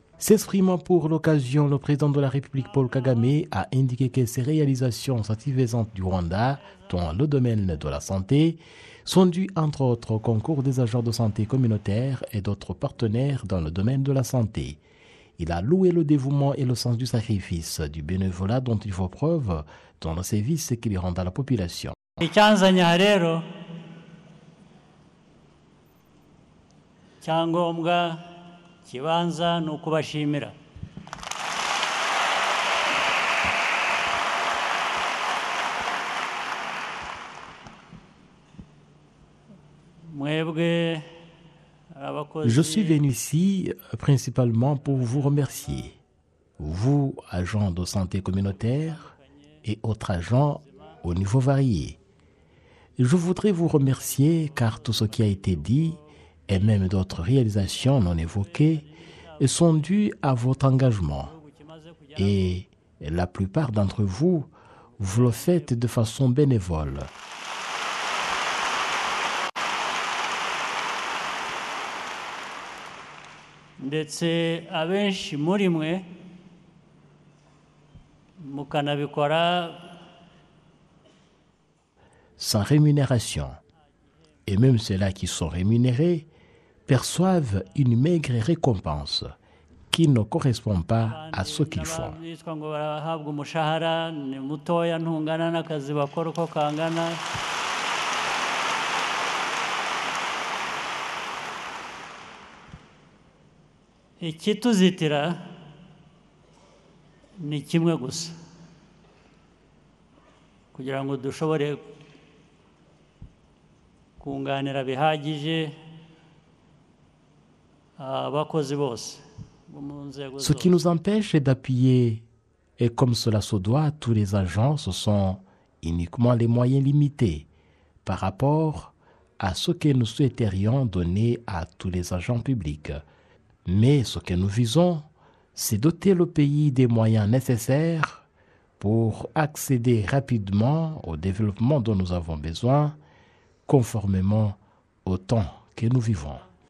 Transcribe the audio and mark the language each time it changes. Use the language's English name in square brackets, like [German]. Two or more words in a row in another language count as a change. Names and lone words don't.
[French] S'exprimant pour l'occasion, le président de la République Paul Kagame a indiqué que ces réalisations satisfaisantes du Rwanda dans le domaine de la santé sont dues entre autres au concours des agents de santé communautaires et d'autres partenaires dans le domaine de la santé. Il a loué le dévouement et le sens du sacrifice du bénévolat dont il faut preuve dans le service qu'il rend à la population. [Kinyarwanda] Kibanza ni ukubashimira. [French] Je suis venu ici principalement pour vous remercier, vous, agents de santé communautaire et autres agents au niveau varié. Je voudrais vous remercier car tout ce qui a été dit et même d'autres réalisations non évoquées sont dues à votre engagement. Et la plupart d'entre vous, vous le faites de façon bénévole. [Kinyarwanda] Ndetse abenshi muri mwe mukanabikora [French] sans rémunération. Et même ceux-là qui sont rémunérés perçoivent une maigre récompense qui ne correspond pas à ce qu'ils font. [Kinyarwanda] Ikituzitira ni kimwe gusa kugira ngo dushobore kunganira bihagije abakozi bose. [French] Ce qui nous empêche d'appuyer, et comme cela se doit, tous les agents, ce sont uniquement les moyens limités par rapport à ce que nous souhaiterions donner à tous les agents publics. Mais ce que nous visons, c'est doter le pays des moyens nécessaires pour accéder rapidement au développement dont nous avons besoin, conformément au temps que nous vivons.